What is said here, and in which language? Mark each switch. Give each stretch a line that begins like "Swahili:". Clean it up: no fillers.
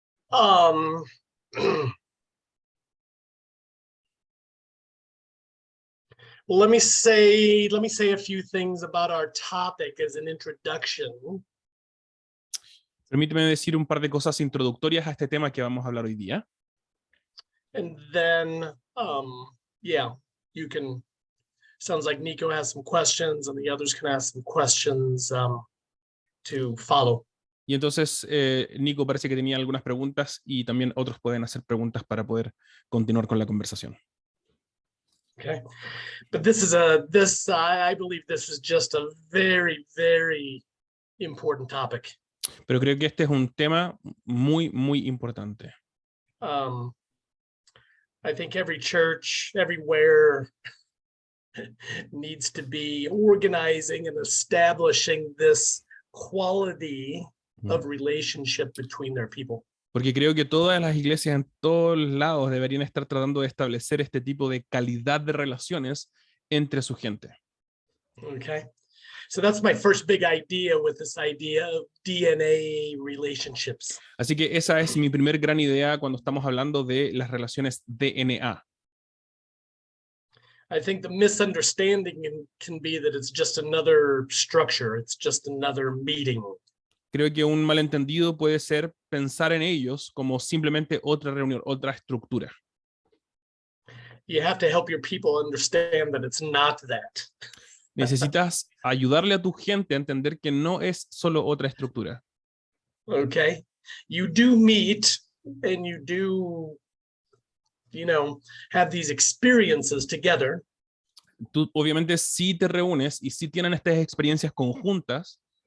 English: Well, let me say a few things about our topic as an introduction.
Spanish: Permíteme decir un par de cosas introductorias a este tema que vamos a hablar hoy día.
English: And then, yeah, you can, sounds like Nico has some questions and the others can ask some questions to follow.
Spanish: Y entonces Nico parece que tenía algunas preguntas y también otros pueden hacer preguntas para poder continuar con la conversación.
English: Okay, but I believe this is just a very, very important topic.
Spanish: Pero creo que este es un tema muy, muy importante.
English: I think every church, everywhere needs to be organizing and establishing this quality of relationship between their people.
Spanish: Porque creo que todas las iglesias en todos lados deberían estar tratando de establecer este tipo de calidad de relaciones entre su gente.
English: Okay, so that's my first big idea with this idea of DNA relationships.
Spanish: Así que esa es mi primer gran idea cuando estamos hablando de las relaciones DNA.
English: I think the misunderstanding can be that it's just another structure, it's just another meeting.
Spanish: Creo que un malentendido puede ser pensar en ellos como simplemente otra reunión, otra estructura.
English: You have to help your people understand that it's not that.
Spanish: Necesitas ayudarle a tu gente a entender que no es solo otra estructura.
English: Okay, you do meet and you do, have these experiences together.
Spanish: Tú obviamente sí te reúnes y sí tienen estas experiencias conjuntas.